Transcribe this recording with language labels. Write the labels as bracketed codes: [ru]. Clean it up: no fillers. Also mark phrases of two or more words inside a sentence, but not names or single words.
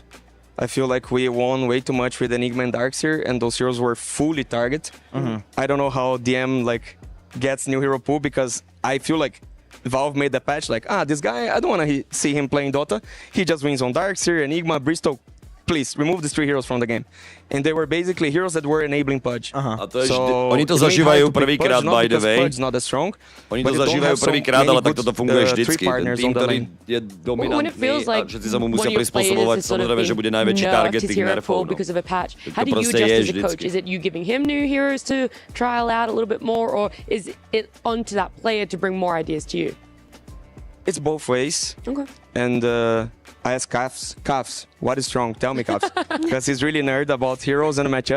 [en] I feel like we won way too much with Enigma and Darkseer, and those heroes were fully target. I don't know how DM like gets new hero pool, because I feel like Valve made the patch like, this guy, I don't want to see him playing Dota. He just wins on Darkseer, Enigma, Bristol. Please, remove these 3 heroes from the game. And they were basically heroes that were enabling Pudge. [sk] A to je oni to zažívajú prvýkrát, [en] by the way. [sk] Oni to zažívajú prvýkrát, ale tak toto funguje vždycky. Ten tým, ktorý je dominantný a všetci sa mu musia prispôsobovať, samozrejme, že bude najväčší target tých nerfov. [en] How do you adjust as a coach? Is it you giving him new heroes to trial out a little bit more, or is it onto that player to bring more ideas to you? It's both ways. Okay. And I asked Kafs, what is strong? Tell me, Kafs. Because he's really nerd about heroes and matchups.